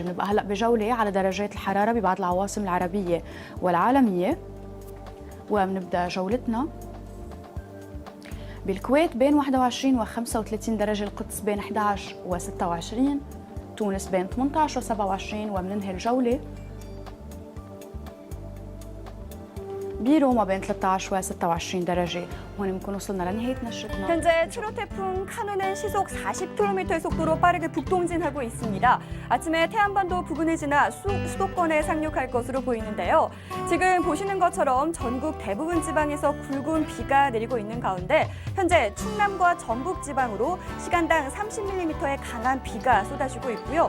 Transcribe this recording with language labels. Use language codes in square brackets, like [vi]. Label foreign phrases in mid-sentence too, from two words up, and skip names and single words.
[ar] بنبقى هلا بجولة على درجات الحرارة ببعض العواصم العربية والعالمية، وبنبدأ جولتنا بالكويت بين 21 و 35 درجة، القدس بين 11 و 26، تونس بين 18 و 27، وبننهي الجولة بروما بين 13 و 26 درجة. وهون بنكون وصلنا لنهاية نشرتنا. [ko] 현재 트로 태풍 카누는 시속 40km의 속도로 빠르게 북동진하고 있습니다. 아침에 태안반도 부근을 지나 수도권에 상륙할 것으로 보이는데요. 지금 보시는 것처럼 전국 대부분 지방에서 굵은 비가 내리고 있는 가운데 현재 충남과 전북 지방으로 시간당 30mm의 강한 비가 쏟아지고 있고요.